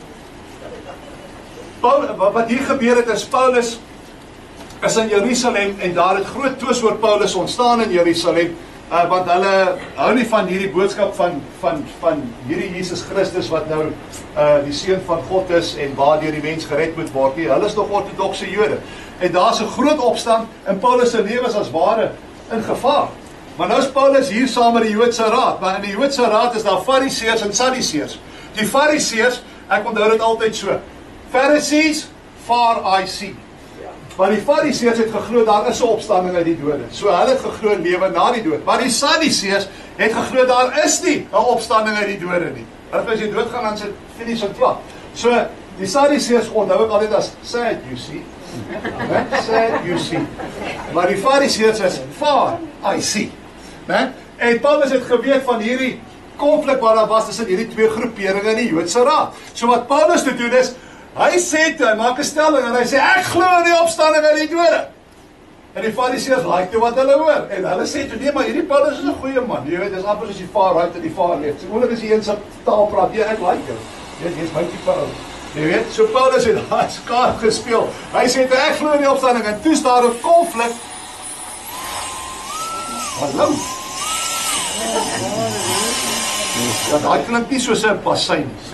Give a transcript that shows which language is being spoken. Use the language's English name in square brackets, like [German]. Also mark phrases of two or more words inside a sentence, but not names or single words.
[Afrikaans] Wat hier gebeur het is Paulus is in Jerusalem en daar het groot twis oor Paulus ontstaan in Jerusalem, want hulle hou nie van hierdie boodskap van hierdie Jesus Christus wat nou die seun van God is en waardeur die mens gered moet word nie. Hulle is nog ortodokse Jode. En daar's 'n groot opstand en Paulus se lewe is as ware in gevaar. Maar nou is Paulus hier saam met die Joodse raad, maar in die Joodse raad is daar Fariseërs en Sadduseërs. Die Fariseërs, ek onthou dit altyd so, [English] Pharisees, far I see. [Afrikaans] Want die Fariseërs het geglo daar is 'n opstanding uit die dode. So hulle het geglo lewe na die dood. Maar die Sadduseërs het geglo daar is nie 'n opstanding uit die dode nie. Hulle as jy doodgaan dan sit finies en klaar. So die Sadduseërs onthou ek altyd as [English] sad you see. Sad you see. [Afrikaans] Maar die Fariseërs is [English] far I see. [Afrikaans] En Paulus het geweet van hierdie konflik wat daar was tussen hierdie twee groeperinge in die Joodse Raad. So wat Paulus te doen is, hy sê toe, hy maak 'n stelling en hy sê ek glo in die opstanding uit die dode. En die Fariseërs like toe wat hulle hoor. En hulle sê toe, nee, maar hierdie Paulus is 'n goeie man. Jy weet, dis amper soos die [English] far right [Afrikaans] en die [English] far left. [Afrikaans] So oulik as jy een se taal praat, ek like hom. Jy's my tipe ou. Jy weet, so Paulus het daai kaart gespeel. Hy sê toe ek glo in die opstanding en toe is daar 'n konflik. Hallo. Ja, daai klink nie soos 'n bassein.